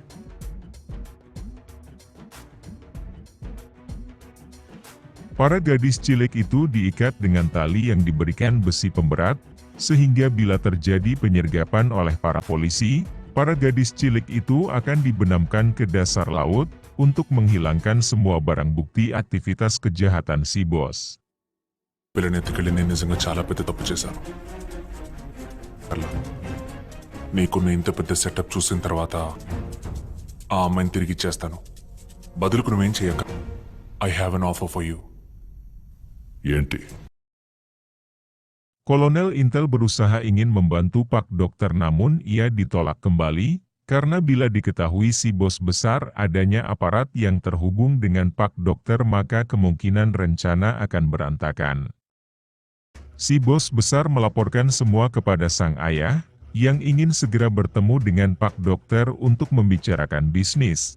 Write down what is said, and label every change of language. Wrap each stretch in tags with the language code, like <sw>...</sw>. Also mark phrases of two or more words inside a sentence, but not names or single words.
<id>Para gadis cilik itu diikat dengan tali yang diberikan besi pemberat, sehingga bila terjadi penyergapan oleh para polisi, para gadis cilik itu akan dibenamkan ke dasar laut, untuk menghilangkan semua barang bukti aktivitas kejahatan si bos.</id> <te>పిల్లని ఎత్తుకెళ్ళి నేను నిజంగా చాలా పెద్ద తప్పు చేశాను. అలా నీకున్న ఇంత పెద్ద సెటప్ చూసిన తర్వాత ఆ అమ్మాయిని తిరిగి ఇచ్చేస్తాను. బదులుకు నువ్వేం చేయక,</te> <en>I have an offer for you.</en> <te>ఏంటి?</te> <id>Kolonel Intel berusaha ingin membantu Pak Dokter namun ia ditolak kembali. Karena bila diketahui si bos besar adanya aparat yang terhubung dengan Pak Dokter maka kemungkinan rencana akan berantakan. Si bos besar melaporkan semua kepada sang ayah, yang ingin segera bertemu dengan Pak Dokter untuk membicarakan bisnis.</id>